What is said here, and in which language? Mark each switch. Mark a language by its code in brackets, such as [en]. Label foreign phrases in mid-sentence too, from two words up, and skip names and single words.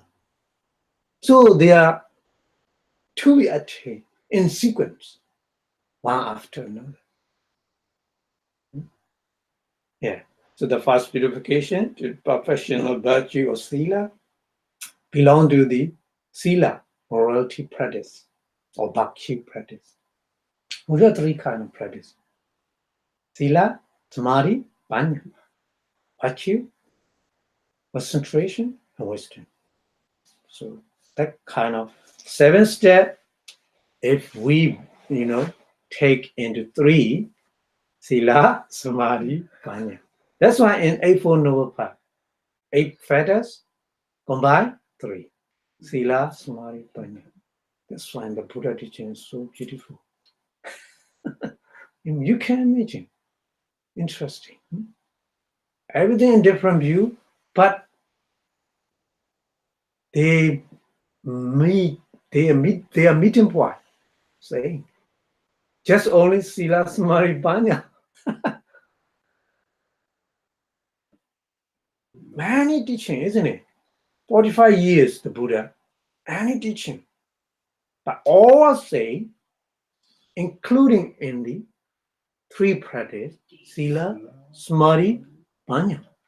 [en] So there are to be attained in sequence, one after another. Yeah. So the first purification, to professional virtue or sila, belong to the sila, morality practice, or bhakti practice. We have three kinds of practice. [pi] Sila, samadhi, panya. [en] Virtue, concentration, and wisdom. So that kind of 7 step, if we, take into 3, [pi] sila, samadhi, panya. [en] That's why in Eightfold Noble Path, 8 fetters combine 3. [pi] Sila, samadhi, panya. [en] That's why the Buddha teaching is so beautiful. You can imagine. Interesting. Everything in different view, but they are meeting point. Saying just only [pi] sila, samadhi, panya. [en] Many teaching, isn't it? 45 years, the Buddha, any teaching. But all say, including in the 3 practice, [pi] sila, samadhi, Banyak.